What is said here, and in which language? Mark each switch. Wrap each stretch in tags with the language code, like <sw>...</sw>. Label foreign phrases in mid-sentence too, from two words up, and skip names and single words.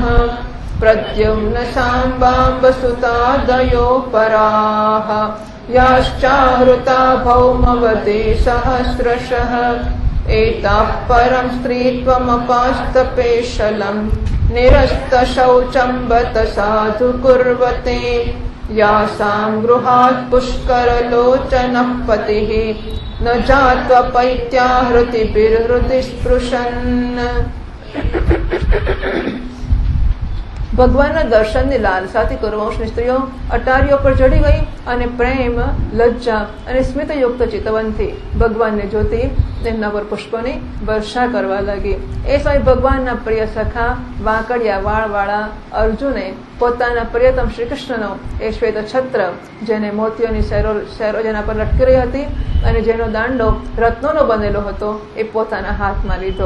<sa>प्रद्युम्न साम्बाम्बसुतादयो पराः याश्चाहृता भौमवते सहस्रशः एताः परं स्त्रीत्वमपास्तपेशलं निरस्तशौचं बत साधु कुर्वते यासां गृहात् पुष्करलोचनः पतिः न जात्वपैत्याहृतिभिर्हृदि स्पृशन्।</sa> <gu>ભગવાનના દર્શનની લાલસાથી કુરુવંશની સ્ત્રીઓ અટારીઓ પર ચડી ગઈ અને પ્રેમ, લજ્જા અને સ્મિતયુક્ત ચિતવનથી ભગવાનને જોતી તેમના પર પુષ્પોની વર્ષા કરવા લાગી. એ સમયે ભગવાનના પ્રિય સખા વાંકડિયા વાળવાળા અર્જુને પોતાના પ્રિયતમ શ્રી કૃષ્ણનો એ શ્વેત છત્ર, જેને મોતીઓની શેરો જેના પર લટકી રહી હતી અને જેનો દાંડો રત્નોનો બનેલો હતો, એ પોતાના હાથમાં લીધો.</gu>